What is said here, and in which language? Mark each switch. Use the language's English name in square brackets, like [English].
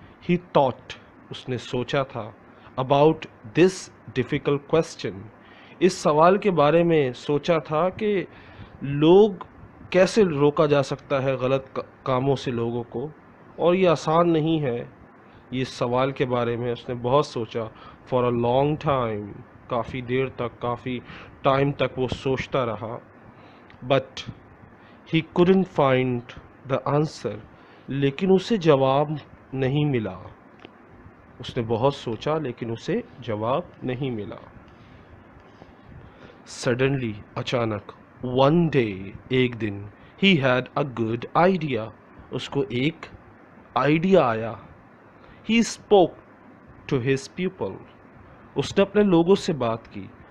[English] he thought، [Urdu] اس نے سوچا تھا. [English] about this difficult question، [Urdu] اس سوال کے بارے میں سوچا تھا کہ لوگ کیسے روکا جا سکتا ہے غلط کاموں سے لوگوں کو، اور یہ آسان نہیں ہے. یہ سوال کے بارے میں اس نے بہت سوچا. [English] for a long time، [Urdu] کافی دیر تک، کافی ٹائم تک وہ سوچتا رہا. [English] but he couldn't find the answer، [Urdu] لیکن اسے جواب نہیں ملا. اس نے بہت سوچا لیکن اسے جواب نہیں ملا. [English] suddenly، [Urdu] اچانک. [English] one day، [Urdu] ایک دن. [English] he had a good idea، [Urdu] اس کو ایک آئیڈیا آیا. [English] he spoke to his people، [Urdu] اس نے اپنے لوگوں سے بات کی.